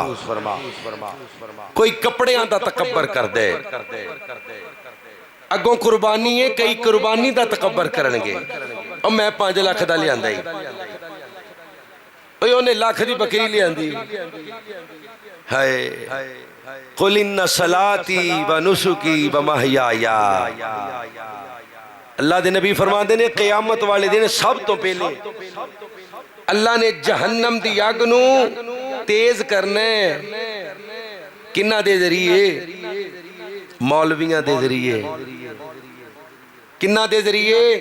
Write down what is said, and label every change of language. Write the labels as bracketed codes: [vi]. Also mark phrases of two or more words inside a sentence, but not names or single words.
[pa] ਕੋਈ ਕੱਪੜਿਆਂ ਦਾ ਤਕੱਬਰ ਕਰਦੇ, ਅੱਗੋਂ ਕੁਰਬਾਨੀ ਹੈ, ਕਈ ਕੁਰਬਾਨੀ ਦਾ ਤਕੱਬਰ ਕਰਨਗੇ। ਔਰ ਮੈਂ 5 ਲੱਖ ਦਾ ਲਿਆਂਦਾ ਹੀ, ਉਨ੍ਹੇ ਲੱਖ ਦੀ ਬੱਕਰੀ ਲਿਆਂਦੀ। [ar] هاي قل إن صلاتي و نسكي و محياي, [pa] ਅੱਲਾਹ ਦੇ ਨਬੀ ਫ਼ਰਮਾਤੇ ਨੇ ਕ਼ਯਾਮਤ ਵਾਲੇ ਦਿਨ ਸਭ ਤੋ ਪਹਿਲੇ ਅੱਲਾਹ ਨੇ ਜਹੰਨਮ ਦੀ ਅੱਗ ਨੂੰ ਤੇਜ਼ ਕਰਨਾ ਕਿੰਨਾ ਦੇ ਜ਼ਰੀਏ? ਮੌਲਵੀਆਂ ਦੇ ਜ਼ਰੀਏ। ਕਿੰਨਾ ਦੇ ਜ਼ਰੀਏ?